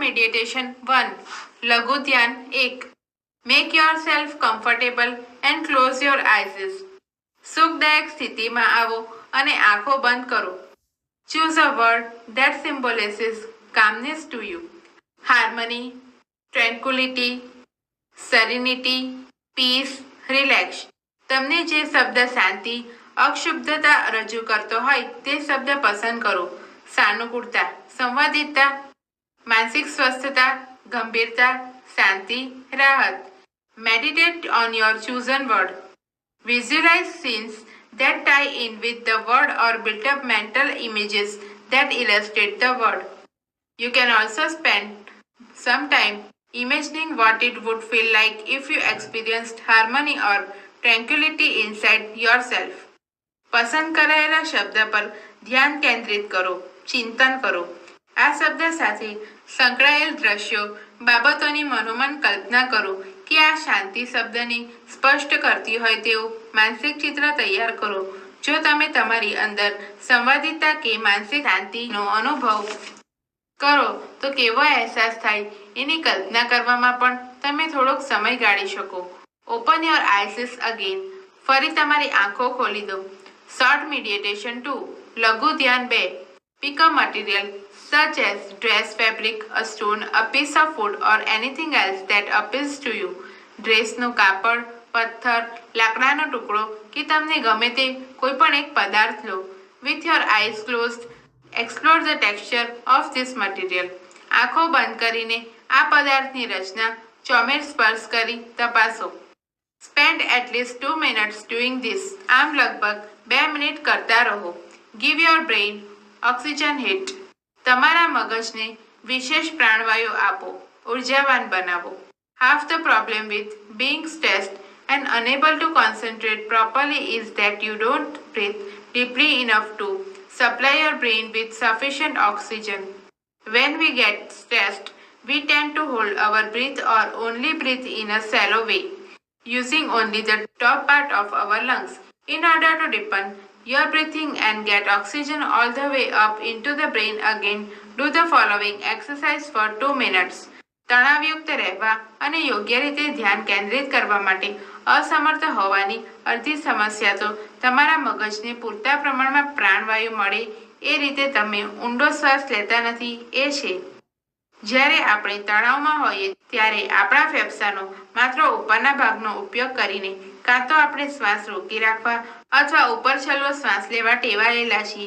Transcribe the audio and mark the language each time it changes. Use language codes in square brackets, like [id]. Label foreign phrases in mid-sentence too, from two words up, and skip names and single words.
[en] meditation 1. [gu] લઘુ ધ્યાન 1. [en] Make yourself comfortable and close your eyes. [gu] સુખદાયક સ્થિતિમાં આવો અને આંખો બંધ કરો. [en] Choose a word that symbolizes calmness to you. Harmony, tranquility, serenity, peace, relax. [gu] તમને જે શબ્દ શાંતિ, અક્ષુબ્ધતા રજૂ કરતો હોય તે શબ્દ પસંદ કરો. સાનુકૂળતા, સંવાદિતતા, માનસિક સ્વસ્થતા, ગંભીરતા, શાંતિ, રાહત. [en] Meditate on your chosen word. Visualize scenes that tie in with the word or build up mental images that illustrate the word. You can also spend some time imagining what it would feel like if you experienced harmony or tranquility inside yourself. [gu] પસંદ કરાયેલા શબ્દ પર ધ્યાન કેન્દ્રિત કરો, ચિંતન કરો. આ શબ્દ સાથે સંકળાયેલ દ્રશ્યો, બાબતોની મનોમન કલ્પના કરો કે આ શાંતિ શબ્દને સ્પષ્ટ કરતી હોય તેવું માનસિક ચિત્ર તૈયાર કરો. જો તમે તમારી અંદર સંવાદિતા કે માનસિક શાંતિનો અનુભવ કરો તો કેવો અહેસાસ થાય એની કલ્પના કરવામાં પણ તમે થોડોક સમય ગાળી શકો. [en] Open your eyes again. [gu] ફરી તમારી આંખો ખોલી દો. [en] short meditation [gu] 2. લઘુ ધ્યાન 2. [en] Pick a material such as dress, fabric, a stone, a piece of wood or anything else that appeals to you. [gu] ડ્રેસનું કાપડ, પથ્થર, લાકડાનો ટુકડો કે તમને ગમે તે કોઈ પણ એક પદાર્થ લો. [en] With your eyes closed, explore the texture of this material. [gu] આંખો બંધ કરીને આ પદાર્થની રચના ચોમેર સ્પર્શ કરી તપાસો. [en] Spend at least 2 minutes doing this. [gu] આમ લગભગ 2 મિનિટ કરતા રહો. [en] Give your brain oxygen hit. [gu] તમારા મગજને વિશેષ પ્રાણવાયુ આપો, ઉર્જાવાન બનાવો. [en] Half the problem with being stressed and unable to concentrate properly is that you don't breathe deeply enough to supply your brain with sufficient oxygen. When we get stressed, we tend to hold our breath or only breathe in a shallow way, using only the top part of our lungs. In order to deepen your breathing and get oxygen all the way up into the brain again, do the following exercise for 2 minutes. [gu] તણાવયુક્ત રહેવા અને યોગ્ય રીતે ધ્યાન કેન્દ્રિત કરવા માટે અસમર્થ હોવાની અડધી સમસ્યા તો તમારા મગજને પૂરતા પ્રમાણમાં પ્રાણવાયુ મળે એ રીતે તમે ઊંડો શ્વાસ લેતા નથી એ છે. જ્યારે આપણે તણાવમાં હોઈએ ત્યારે આપણા ફેફસાનો માત્ર ઉપરના ભાગનો ઉપયોગ કરીને કાં તો આપણે શ્વાસ રોકી રાખવા અથવા ઉપર છલ્લો શ્વાસ લેવા ટેવાયેલા છીએ.